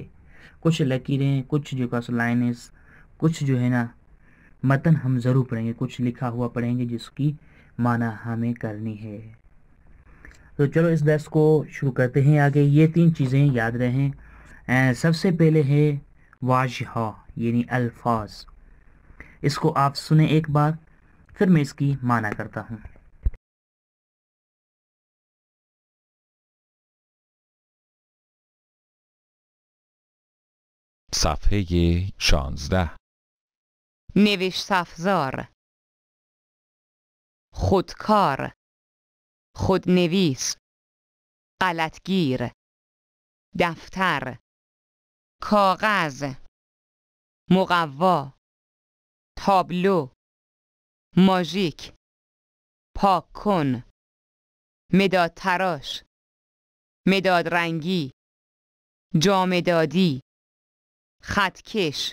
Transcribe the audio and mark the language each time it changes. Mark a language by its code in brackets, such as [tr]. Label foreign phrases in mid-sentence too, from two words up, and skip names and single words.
[ur] کچھ لکیریں، کچھ جو کا لائنیں، کچھ جو ہے نا متن ہم ضرور پڑھیں گے، کچھ لکھا ہوا پڑھیں گے جس کی معنی ہمیں کرنی ہے. تو چلو اس درس کو شروع کرتے ہیں. آگے یہ تین چیزیں یاد رہیں۔ سب سے پہلے ہے واژہ، یعنی الفاظ. اس کو آپ سنے ایک بار، پھر میں اس کی معنی کرتا ہوں. [fa] صفحه 16. نوشت افزار، خودکار، خودنویس، غلطگیر، دفتر، کاغذ، مقوا، تابلو، ماژیک، پاک کن، مداد تراش، مداد رنگی، جامدادی، خطکش.